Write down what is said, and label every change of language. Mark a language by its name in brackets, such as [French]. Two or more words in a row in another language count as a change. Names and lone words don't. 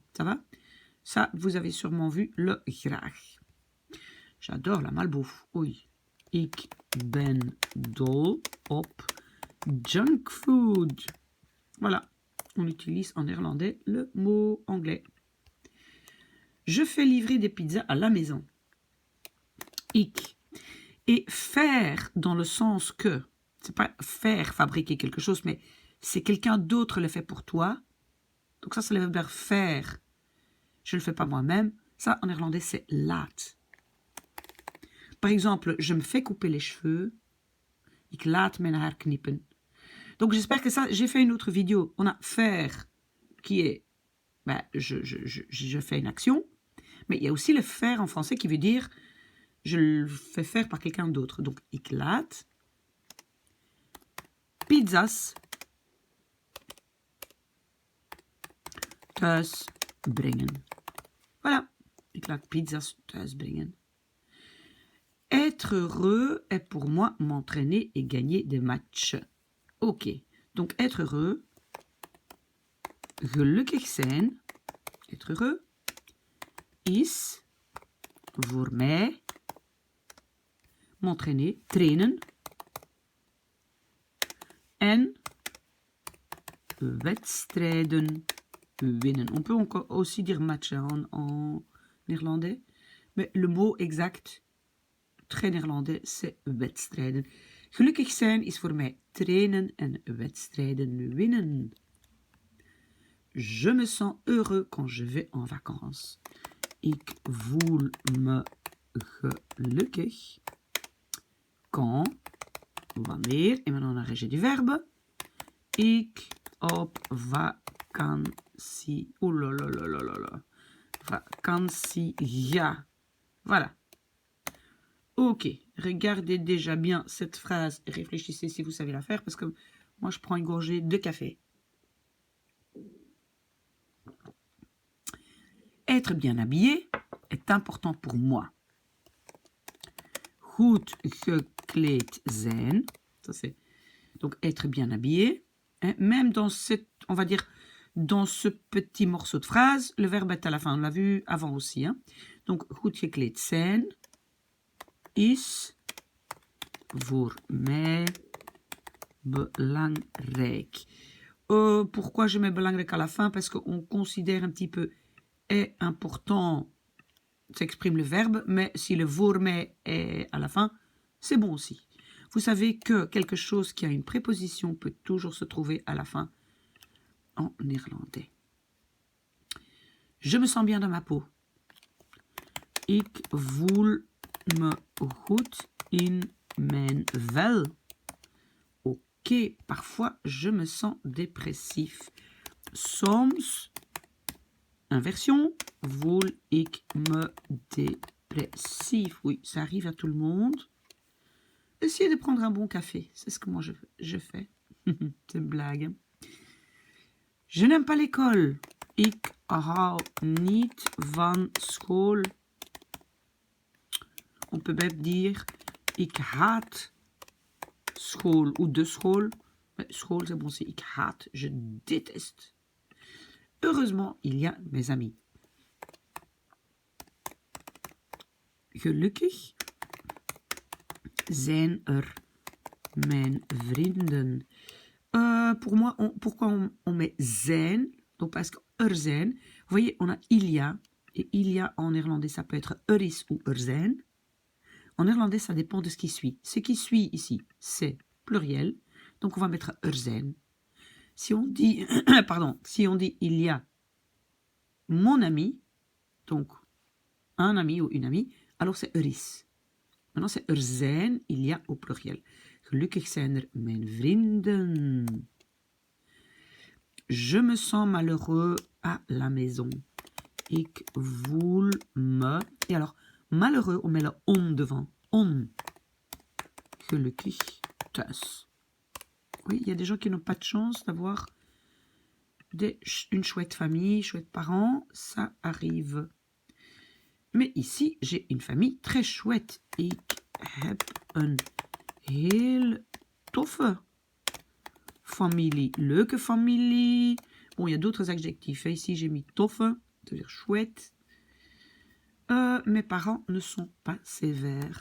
[French] Ça va? Ça, vous avez sûrement vu le graag. J'adore la malbouffe. Oui. [Dutch] Ik ben dol op junkfood. [French] Voilà. On utilise en néerlandais le mot anglais. Je fais livrer des pizzas à la maison. [Dutch] Ik. [French] Et faire dans le sens que, c'est pas faire, fabriquer quelque chose, mais c'est quelqu'un d'autre le fait pour toi. Donc ça, c'est le verbe faire. Je ne le fais pas moi-même. Ça, en néerlandais, c'est laat. Par exemple, je me fais couper les cheveux. [Dutch] Ik laat mijn haar knippen. [French] Donc j'espère que ça, j'ai fait une autre vidéo. On a faire qui est, je fais une action. Mais il y a aussi le faire en français qui veut dire je le fais faire par quelqu'un d'autre. Donc, [Dutch] ik laat pizzas thuis brengen. [French] Voilà. [Dutch] Ik laat pizzas thuis brengen. [French] Être heureux est pour moi m'entraîner et gagner des matchs. Ok. Donc, être heureux. [Dutch] Gelukkig zijn. [French] Être heureux. [Dutch] Is voor mij m'entraîner, trainen en wedstrijden winnen. [French] On peut aussi dire match en néerlandais, mais le mot exact, très néerlandais, c'est wedstrijden. [Dutch] Gelukkig zijn is voor mij trainen en wedstrijden winnen. [French] Je me sens heureux quand je vais en vacances. [Dutch] Ik voel me gelukkig [French] quand, wanneer, et maintenant on a régé du verbe, [Dutch] ik op vakantie, vakantie ga. [French] Voilà. Ok, regardez déjà bien cette phrase et réfléchissez si vous savez la faire, parce que moi je prends une gorgée de café. Être bien habillé est important pour moi. [Dutch] Goed gekleed zijn. [French] Ça c'est donc être bien habillé. Hein, même dans cette, on va dire, dans ce petit morceau de phrase, le verbe est à la fin. On l'a vu avant aussi. Hein. [Dutch] Donc goed gekleed zijn is voor mij belangrijk. [French] Pourquoi je mets belangrijk à la fin? Parce qu'on considère un petit peu est important, s'exprime le verbe, mais si le [Dutch] voor mij [French] est à la fin, c'est bon aussi. Vous savez que quelque chose qui a une préposition peut toujours se trouver à la fin en néerlandais. Je me sens bien dans ma peau. [Dutch] Ik voel me goed in mijn vel. [French] Ok, parfois je me sens dépressif. [Dutch] Soms, inversion, voel ik me dépressif. [French] Oui, ça arrive à tout le monde. Essayez de prendre un bon café, c'est ce que moi je fais. C'est une blague. Je n'aime pas l'école. [Dutch] Ik hou niet van school. [French] On peut même dire [Dutch] ik haat school [French] ou [Dutch] de school. [French] Mais school, c'est bon, c'est [Dutch] ik haat, [French] je déteste. Heureusement, il y a mes amis. [Dutch] Gelukkig zijn mijn vrienden. [French] Pour moi, pourquoi on met zijn? Donc parce que zijn, vous voyez, on a il y a, et il y a en néerlandais, ça peut être is ou zijn. En néerlandais, ça dépend de ce qui suit. Ce qui suit ici, c'est pluriel, donc on va mettre zijn. Si on dit, pardon, si on dit il y a mon ami, donc un ami ou une amie, alors c'est is. Maintenant, c'est zijn, il y a au pluriel. [Dutch] Gelukkig zijn mijn vrienden. [French] Je me sens malheureux à la maison. [Dutch] Ik voel me... [French] Et alors, malheureux, on met le on devant. [Dutch] On. Gelukkig thuis. [French] Oui, il y a des gens qui n'ont pas de chance d'avoir une chouette famille, chouettes parents. Ça arrive. Mais ici, j'ai une famille très chouette. [Dutch] Ik heb een heel toffe familie. Leuke familie. [French] Bon, il y a d'autres adjectifs. Ici, j'ai mis toffe, c'est-à-dire chouette. Mes parents ne sont pas sévères.